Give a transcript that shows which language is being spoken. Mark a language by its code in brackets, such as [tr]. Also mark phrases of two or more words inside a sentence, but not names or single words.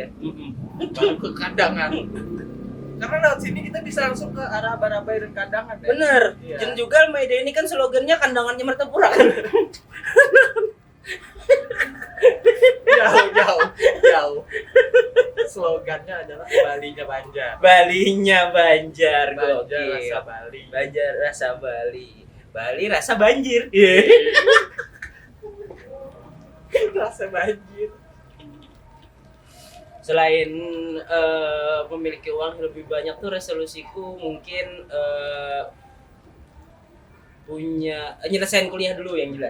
[id] Baru ke Kandangan. Karena lewat sini kita bisa langsung ke arah Barabai dan Kandangan ya. Bener. Iya. Dan juga Almeida ini kan slogannya kandangannya Martapura kan. Jauh. Slogannya adalah Balinya Banjar. Balinya Banjar, Banjar gokil. rasa Bali. Banjar rasa Bali. Bali rasa banjir. Rasa banjir. Selain memiliki uang yang lebih banyak tuh resolusiku mungkin punya nyelesain kuliah dulu yang jelas.